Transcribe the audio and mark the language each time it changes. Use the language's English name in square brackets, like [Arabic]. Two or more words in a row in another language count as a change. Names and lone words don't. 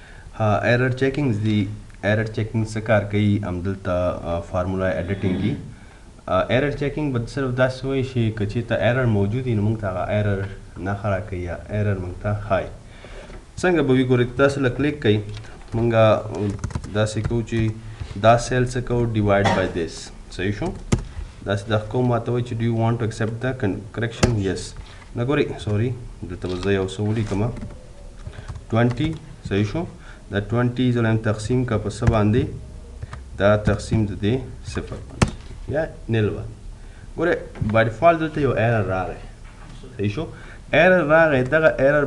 [English] error checking is the error checking [Pashto] څه کار کوي همدلته [English] formula editing [Pashto] دي [English] error checking [Pashto] به صرف داسې وایي چې که چېرته error موجود وي نو موږ ته هغه error نه راکوي یا error موږ ته ښایي څنګه به وي ګورئ تاسو له کلیک کوئ موږ داسې کوو چې دا سیل څه کوو [English] divide by this [Pashto] صحیح شو داسې دا کوم ماته وایي چې [English] do you want to accept the correction yes [Pashto] نه ګورئ سوري دلته به زه یو څه ولیکم 20 صحیح شو دا 20 زه تقسیم کا په څه باندې دا تقسیم د دې صفر باندې یا نیل باندې ګورئ [English] by default [Pashto] دلته یو ایرر راغی صحیح شو ایرر راغی دغه ایرر